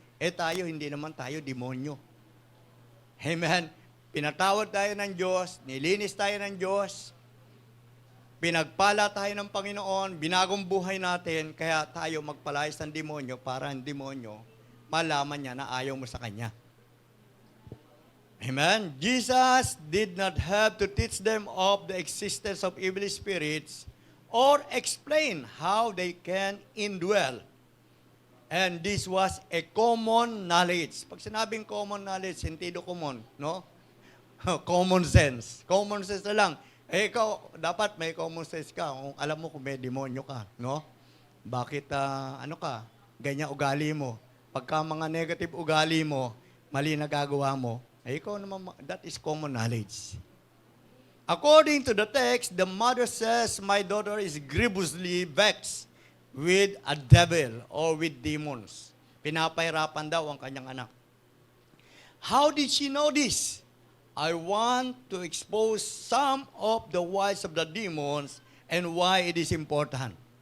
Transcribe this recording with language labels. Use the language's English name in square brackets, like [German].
[Filipino] Tayo, hindi naman tayo demonyo. Amen. Pinatawad tayo ng Diyos, nilinis tayo ng Diyos, pinagpala tayo ng Panginoon, binagong buhay natin, kaya tayo magpalayas ng demonyo para ang demonyo malaman niya na ayaw mo sa Kanya. Amen? [English] Jesus did not have to teach them of the existence of evil spirits or explain how they can indwell. And this was a common knowledge. [Filipino] Pag sinabing common knowledge, sentido common, no? Common sense. Common sense na lang. Ikaw, dapat may common sense ka. Kung alam mo kung may demonyo ka, no? Bakit, ganyan ugali mo. Pagka mga negative ugali mo, mali na gagawa mo, ikaw naman, [English] that is common knowledge. According to the text, the mother says, my daughter is grievously vexed with a devil or with demons. [Filipino] Pinapahirapan daw ang kanyang anak. [English] How did she know this? I want to expose some of the wiles of the demons and why it is important.